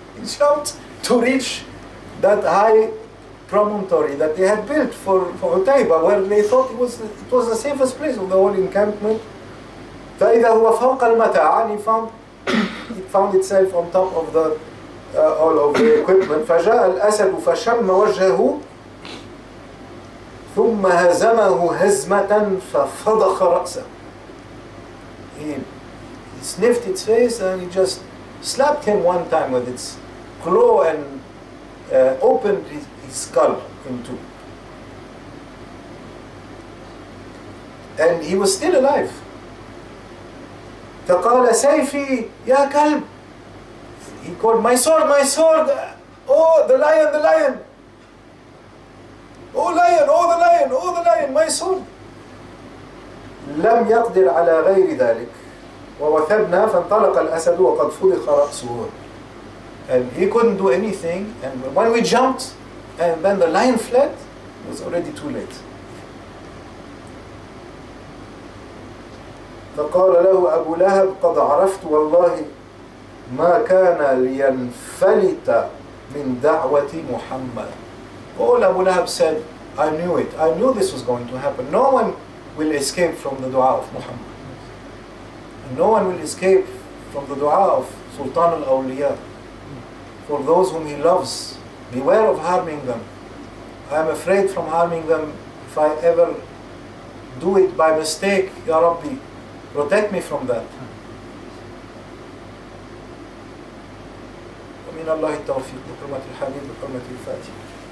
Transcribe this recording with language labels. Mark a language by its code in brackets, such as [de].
[en] He jumped to reach that high promontory that they had built for Utayba, where they thought it was the safest place of the whole encampment. [ar] فإذا هو فوق المتاع, [en] and it found itself on top of the all of the equipment. [ar] فجاء الأسد فشم وجهه ثم هزمه هزمة ففضخ رأسه. [en] He sniffed its face, and he just slapped him one time with its claw, and opened his skull in two. And he was still alive. [ar] فقال سيفي يا كلب. [en] He called, my sword, my sword. Oh, the lion, the lion. Oh lion, oh the lion, oh the lion, my sword. [ar] لم يقدر على غير ذلك ووثبنا فانطلق الأسد وقد فضخ رأسه. [en] And he couldn't do anything, and when we jumped and then the lion fled, it was already too late. [ar] فقال له أبو لهب قد عرفت والله ما كان لينفلت من دعوة محمد. [en] All Abu Lahab said, I knew it. I knew this was going to happen. No one will escape from the dua of Muhammad. And no one will escape from the dua of Sultan al-Awliya. For those whom he loves, beware of harming them. I am afraid from harming them if I ever do it by mistake. Ya Rabbi, protect me from that. [ar] ومن الله التوفيق بحرمة الحبيب بحرمة الفاتحة.